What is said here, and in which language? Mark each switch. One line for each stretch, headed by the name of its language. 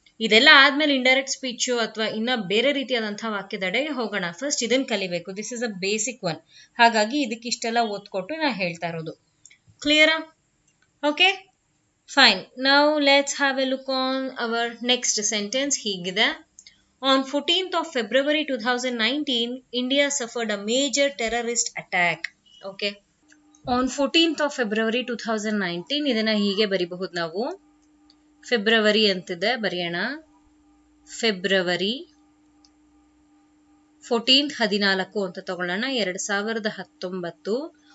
Kannada: ಇದೆಲ್ಲ ಆದ್ಮೇಲೆ indirect speech ಅಥವಾ ಇನ್ನ ಬೇರೆ ರೀತಿಯಾದಂತಹ ವಾಕ್ಯದೆಡೆಗೆ ಹೋಗೋಣ. ಫಸ್ಟ್ ಇದನ್ನ ಕಲಿಬೇಕು.
English: This is a basic one.
Kannada: ಹಾಗಾಗಿ ಇದಕ್ಕಿಷ್ಟೆಲ್ಲ ಓದ್ಕೊಟ್ಟು ನಾ ಹೇಳ್ತಾ ಇರೋದು. ಕ್ಲಿಯರಾ?
English: Okay, fine. Now let's have a look on our next sentence.
Kannada: ಹೀಗಿದೆ.
English: On 14th of February 2019, India suffered a major terrorist attack. Okay. On 14th of February 2019,
Kannada: ಇದನ್ನ ಹೀಗೆ ಬರಿಬಹುದು ನಾವು. February ಅಂತಿದೆ, ಬರೆಯೋಣ. ಫೆಬ್ರವರಿ 14th 14 ಅಂತ ತಗೊಳ್ಳೋಣ, 2019.